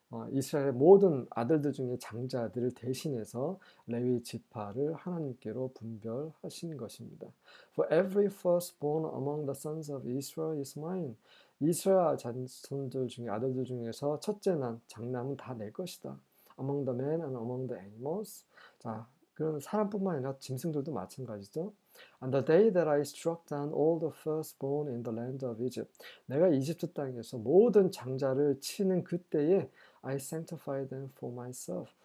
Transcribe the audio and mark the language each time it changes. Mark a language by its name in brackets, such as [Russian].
[Korean] 이스라엘의 모든 아들들 중에 장자들을 대신해서 레위 지파를 하나님께로 분별하신 것입니다. [English] For every firstborn among the sons of Israel is mine. [Korean] 이스라엘 자손들 중에 아들들 중에서 첫째 난 장남은 다 내 것이다. [English] Among the men and among the animals. [Korean] 자, 그런 사람뿐만 아니라 짐승들도 마찬가지죠. [English] On the day that I struck down all the firstborn in the land of Egypt. [Korean] 내가 이집트 땅에서 모든 장자를 치는 그때에 [English] I sanctify them for myself.